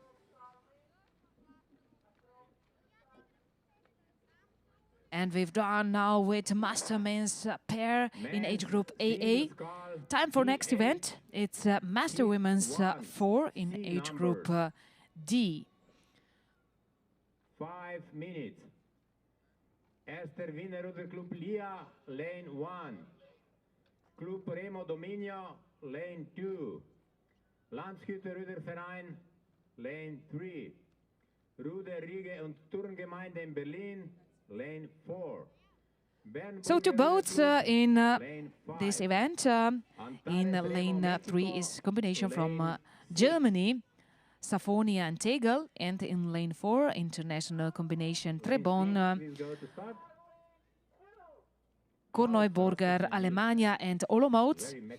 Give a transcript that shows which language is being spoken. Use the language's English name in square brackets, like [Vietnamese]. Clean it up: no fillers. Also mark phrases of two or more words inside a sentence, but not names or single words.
[English] And we've done now with Master Men's pair in age group AA. Time for next event. It's Master Women's 4 in age group D. 5 minutes. Esther Wiener Ruder Club Lia, lane 1. Club Remo Dominio, lane 2. Landshütte Ruderverein, lane 3. Ruder, Riege und Turngemeinde in Berlin, lane 4. So two boats in this event. In lane 3 is combination from Germany, SLOVENIA and Tegel, and in lane 4 international combination Trebon, Korneuburger, Alemania and Olomouc.